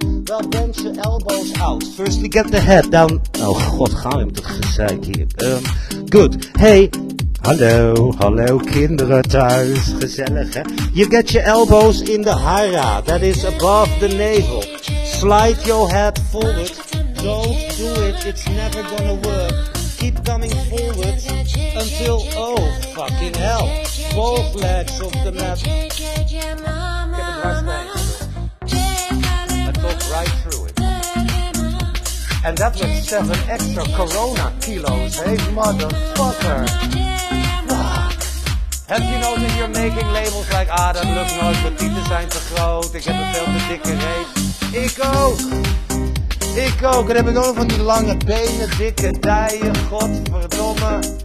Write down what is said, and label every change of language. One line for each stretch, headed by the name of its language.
English: Well, bend your elbows out. Firstly, get the head down.
Dutch: Oh god, gaan we met het gezeik hier.
English: Good. Hey.
Dutch: Hallo kinderen thuis. Gezellig, hè?
English: You get your elbows in the hara. That is above the navel. Slide your head forward. Don't do it. It's never gonna work. Keep coming forward until, oh, fucking hell. Both legs off the mat. Get it right back. I talk right through it. And that was 7 extra corona kilos, hey motherfucker. Have you noticed you're making labels like,
Dutch: dat lukt nooit, mijn tieten zijn te groot, ik heb een veel te dikke reet. Ik ook. Ik ook. En heb ik ook nog van die lange benen, dikke dijen, godverdomme.